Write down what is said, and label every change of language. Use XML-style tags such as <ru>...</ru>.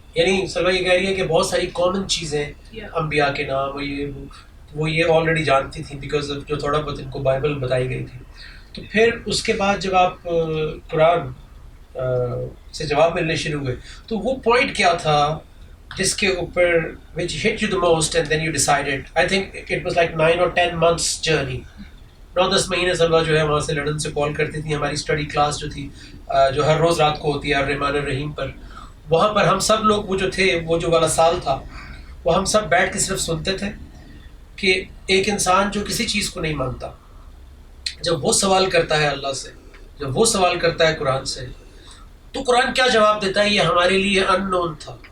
<ur>یعنی سلویٰ یہ کہہ رہی ہے کہ بہت ساری کامن چیزیں انبیاء کے نام وہ یہ آلریڈی جانتی تھیں بیکاز جو تھوڑا بہت ان کو بائبل بتائی گئی تھی. تو پھر اس کے بعد جب آپ قرآن سے جواب ملنے شروع ہوئے تو وہ پوائنٹ کیا تھا جس کے اوپر</ur> <en>which hit you the most and then you decided? I think it was like 9 or 10 months journey.</en> <ur>9-10 مہینے سلویٰ جو ہے وہاں سے لندن سے کال کرتی تھی. ہماری اسٹڈی کلاس جو تھی جو ہر روز رات کو ہوتی ہے الرحمن الرحیم پر, وہاں پر ہم سب لوگ وہ جو تھے وہ جو والا سال تھا وہ ہم سب بیٹھ کے صرف سنتے تھے کہ ایک انسان جو کسی چیز کو نہیں مانتا جب وہ سوال کرتا ہے اللہ سے, جب وہ سوال کرتا ہے قرآن سے, تو قرآن کیا جواب دیتا ہے یہ ہمارے لیے ان نون تھا.</ur>